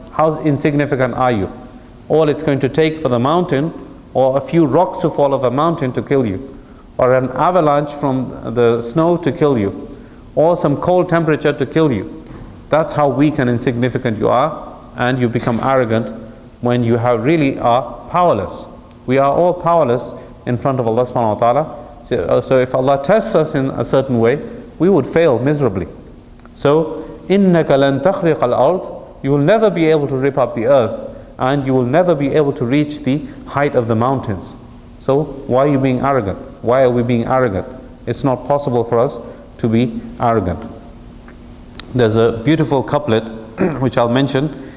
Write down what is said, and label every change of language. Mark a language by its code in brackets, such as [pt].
[en] How insignificant are you? All it's going to take for the mountain, or a few rocks to fall off a mountain, to kill you, or an avalanche from the snow to kill you, or some cold temperature to kill you. That's how weak and insignificant you are, and you become arrogant when you really are powerless. We are all powerless in front of Allah subhanahu wa ta'ala. So if Allah tests us in a certain way, we would fail miserably. So, [ar] إِنَّكَ لَن تَخْرِقَ الْأَرْضِ. [en] You will never be able to rip up the earth, and you will never be able to reach the height of the mountains. So why are you being arrogant? Why are we being arrogant? It's not possible for us to be arrogant. There's a beautiful couplet which I'll mention.